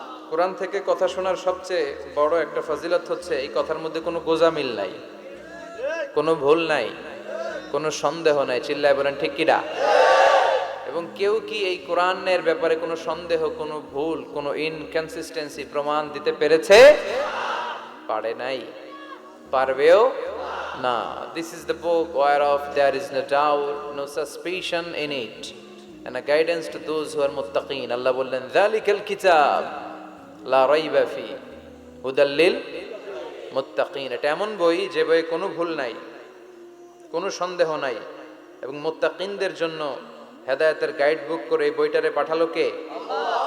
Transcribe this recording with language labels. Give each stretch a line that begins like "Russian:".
Bangla: কোরআন থেকে কথা শোনার সবচেয়ে বড় একটা ফজিলত হচ্ছে এই কথার মধ্যে কোনো গোজামিল নাই, কোনো ভুল নাই, কোনো সন্দেহ নাই। চিল্লায় বলেন ঠিক কিনা? এবং কেউ কি এই কোরআনের ব্যাপারে কোনো সন্দেহ, কোনো ভুল, কোনো ইনকনসিস্টেন্সি প্রমাণ দিতে পেরেছে? পারে নাই, পারবেও না।
English: This is the book whereof there is no doubt, no suspicion in it, and a guidance to those who are muttaqin.
Bangla: আল্লাহ বললেন
Arabic: যালিকাল কিতাব লা রাইবা ফি হুদাল লিল মুত্তাকিন।
Bangla: এটা এমন বই যে বইয়ে কোনো ভুল নাই, কোনো সন্দেহ নাই, এবং মুত্তাকিনদের জন্য হেদায়েতের গাইড বুক করে এই বইটারে পাঠালো কে? আল্লাহ।